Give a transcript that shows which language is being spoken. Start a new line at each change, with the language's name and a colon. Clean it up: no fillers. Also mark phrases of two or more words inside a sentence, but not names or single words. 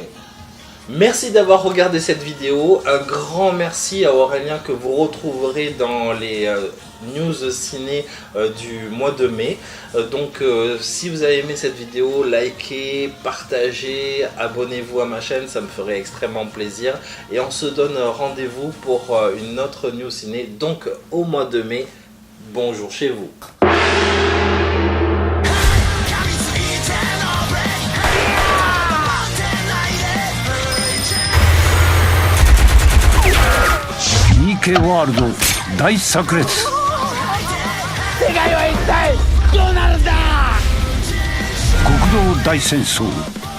French: Merci d'avoir regardé cette vidéo, un grand merci à Aurélien que vous retrouverez dans les news ciné du mois de mai. Donc si vous avez aimé cette vidéo, likez, partagez, abonnez-vous à ma chaîne, ça me ferait extrêmement plaisir. Et on se donne rendez-vous pour une autre news ciné, donc au mois de mai. Bonjour chez vous.
Japanese: ワールド大炸裂。世界は一体どうなるんだ。国道大戦争